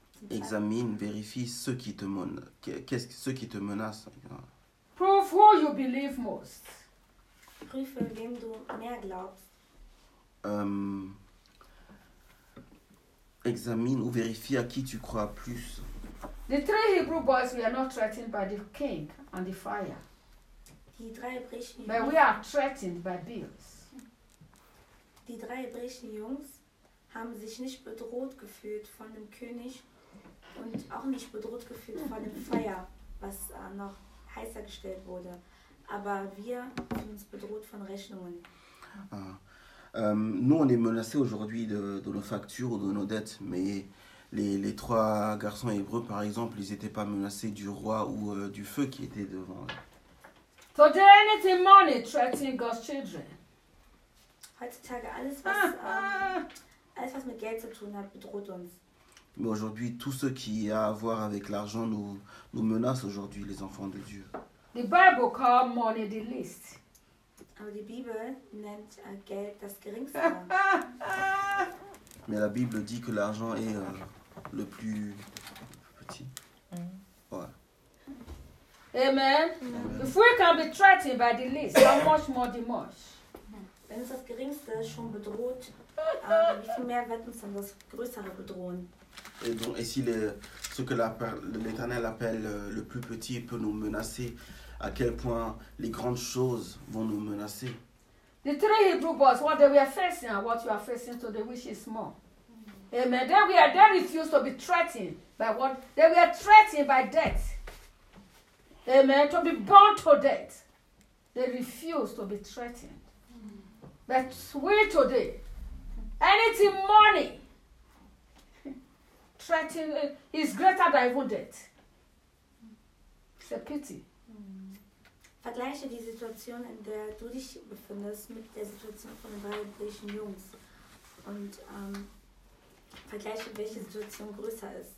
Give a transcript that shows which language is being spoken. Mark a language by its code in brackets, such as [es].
[fr] Examine, vérifie ceux qui te menacent. [en] Prove who you believe most. [de] Prüfe, wem du mehr glaubst. [fr] Examine ou vérifie à qui tu crois plus. [en] The three Hebrew boys were not threatened by the king and the fire. [de] Die drei hebräischen Jungs. [en] But we are threatened by bills. [de] Die drei hebräischen Jungs haben sich nicht bedroht gefühlt von dem König. Und auch nicht bedroht gefühlt von dem Feuer, was noch heißer gestellt wurde. Aber wir fühlen uns bedroht von Rechnungen. [fr] Nous, on est menacés aujourd'hui de nos factures ou de nos dettes. Mais les trois garçons hébreux, par exemple, ils n'étaient pas menacés du roi ou du feu qui était devant eux. [en] So there anything money threatening God's children? [de] Heutzutage, alles, was mit Geld zu tun hat, bedroht uns. [fr] Mais aujourd'hui, tout ce qui a à voir avec l'argent nous menace aujourd'hui, les enfants de Dieu. [en] The Bible calls money the least. [de] Aber die Bibel nennt Geld das Geringste. [fr] Mais la Bible dit que l'argent est le plus petit. Ouais. [en] Amen. If we can be threatened by the least, how much more the much? [de] Wenn uns das Geringste schon bedroht, wie viel mehr wird uns dann das Größere bedrohen? [fr] Et donc, et si ce que l'Éternel appelle le plus petit peut nous menacer, à quel point les grandes choses vont nous menacer? [en] The three Hebrew boys, what they were facing and what you are facing today, which is more. Amen. They refused to be threatened by what? They were threatened by debt. Amen. To be bound to debt. They refused to be threatened. But we today, anything money. Threatening is greater than even death. It's a pity. [de] vergleiche die Situation, in der du dich befindest, mit der Situation von den weiblichen Jungs. Und vergleiche, welche Situation größer ist.